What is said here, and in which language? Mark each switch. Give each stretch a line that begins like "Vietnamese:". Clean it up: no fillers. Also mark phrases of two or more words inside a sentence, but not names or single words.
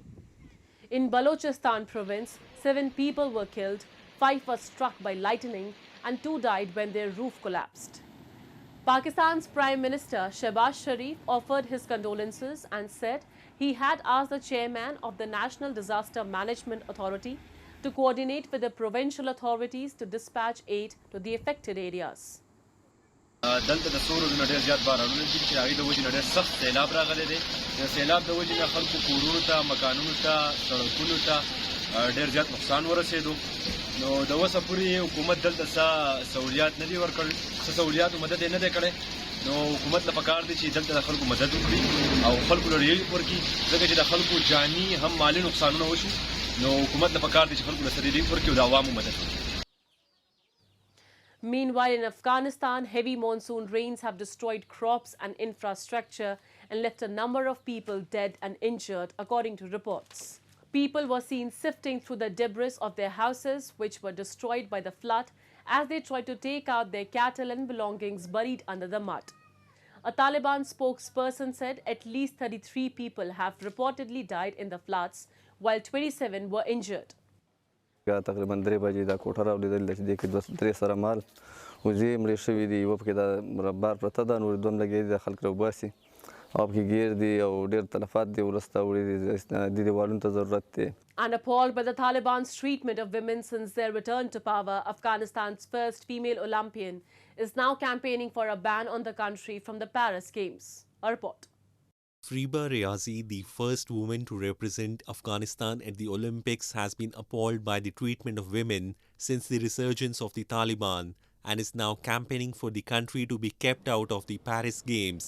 English: In Balochistan province, 7 people were killed, 5 were struck by lightning, and 2 died when their roof collapsed. Pakistan's Prime Minister Shehbaz Sharif offered his condolences and said he had asked the chairman of the National Disaster Management Authority to coordinate with the provincial authorities to dispatch aid to the affected areas.
Pashto: دلته د سورو د ډېر زیات بارانونه دي چې هغې د وجې نه ډېر سخت سیلاب راغلی دی. د سیلاب د وجې نه خلکو کورونو ته، مکانونو ته، سړکونو ته ډېر زیات نقصان ورسېدو. نو د اوسه پورې حکومت دلته څه سهولیات نه دي ورکړي، څه سهولیات او مدد یې نه دی کړی. نو حکومت له پکار دی چې دلته د خلکو مدد وکړي او خلکو له ریلیف ورکړي، ځکه چې د خلکو جاني هم مالي نقصانونه وشو. نو حکومت له پکار دی چې خلکو له ریلیف ورکړي او د عوامو مدد وکړي.
English: Meanwhile, in Afghanistan, heavy monsoon rains have destroyed crops and infrastructure and left a number of people dead and injured, according to reports. People were seen sifting through the debris of their houses, which were destroyed by the flood, as they tried to take out their cattle and belongings buried under the mud. A Taliban spokesperson said at least 33 people have reportedly died in the floods, while 27 were injured.
Pashto: تقریبا 3 بجې دا کوټه راولیدل چې دې کې 2-3 سره مال وزې مړې شوي دي، یوه پکې دا مربار پرته ده، نور دوه لګېدي دي، خلک راوباسي او پکې ګیر دي او ډېر تلفات دي وروسته وړي دي، دې دیوالونو ته ضرورت دی.
English: And appalled by the Taliban's treatment of women since their return to power, Afghanistan's first female Olympian is now campaigning for a ban on the country from the Paris Games. A report. Freeba Riazi, the first woman to represent Afghanistan at the Olympics, has been appalled by the treatment of women since the resurgence of the Taliban and is now campaigning for the country to be kept out of the Paris Games.